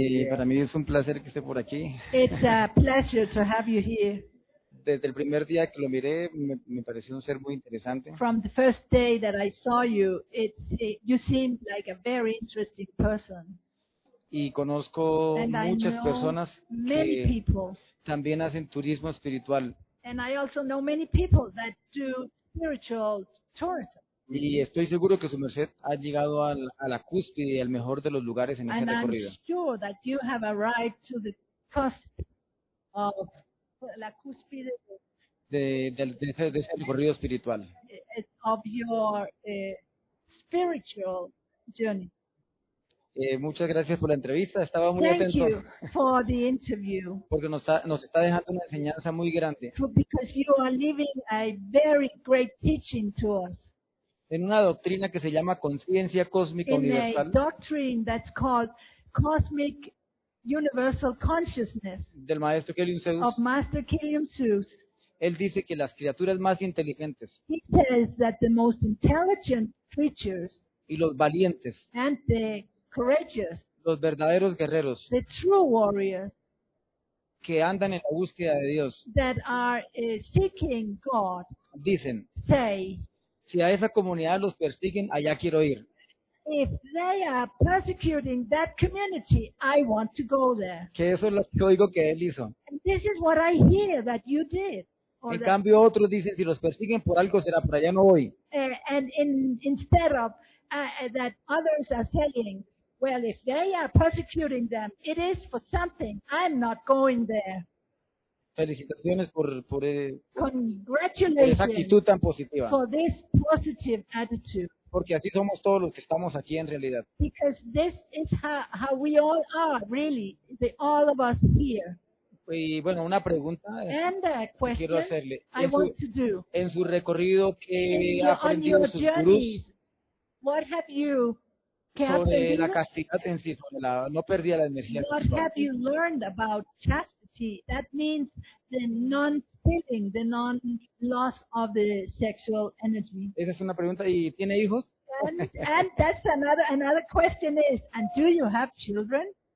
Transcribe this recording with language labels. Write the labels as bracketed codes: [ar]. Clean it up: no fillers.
[es] Para mí es un placer que esté por aquí. [en] It's a pleasure to have you here. [es] Desde el primer día que lo miré, me pareció un ser muy interesante. [en] From the first day that I saw you, you seemed like a very interesting person. [es] Y conozco muchas personas que también hacen turismo espiritual. [en] And I also know many people that do spiritual tourism. [es] Y estoy seguro que su merced ha llegado a la cúspide y al mejor de los lugares en ese [en] and [es] recorrido. [en] I'm sure that you have arrived to the cusp of [es] la cúspide de ese recorrido espiritual. [en] Of your spiritual journey. [es] Muchas gracias por la entrevista. Estaba muy [en] Thank [es] atento. [en] You for the interview. [es] Porque nos está dejando una enseñanza muy grande. [en] Because you are leaving a very great teaching to us. [es] En una doctrina que se llama conciencia cósmica universal. [en] In a doctrine that's called cosmic universal consciousness. [es] Del maestro Kelion Zeus. [en] Of Master Kelion Zeus. [es] Él dice que las criaturas más inteligentes. [en] He says that the most intelligent creatures. [es] Y los valientes. [en] And the courageous. [es] Los verdaderos guerreros. [en] The true warriors. [es] Que andan en la búsqueda de Dios. [en] That are seeking God. [es] Dicen. [en] Say. [es] Si a esa comunidad los persiguen, allá quiero ir. [en] If they are persecuting that community, I want to go there. [es] Que eso es lo que oigo que él hizo. [en] And this is what I hear that you did. [es] En cambio, otros dicen, si los persiguen por algo, será por allá no voy. [en] And instead of that others are saying, well, if they are persecuting them, it is for something. I'm not going there. [es] Felicitaciones por [en] congratulations [es] esa actitud tan positiva. [en] For this positive attitude. [es] Porque así somos todos los que estamos aquí en realidad. [en] Because this is how we all are, really, the all of us here. [es] Y bueno, una pregunta que quiero hacerle. En su recorrido, ¿qué ha aprendido [en] your [es] sus gurús? [en] What have you [es] sobre la castidad en sí, sobre la no perdía la energía. [en] What have you learned about chastity? That means the non-stealing, the non-loss of the sexual energy. [es] Esa es una pregunta. ¿Y tiene hijos? [en] And that's another question is, and do you have children?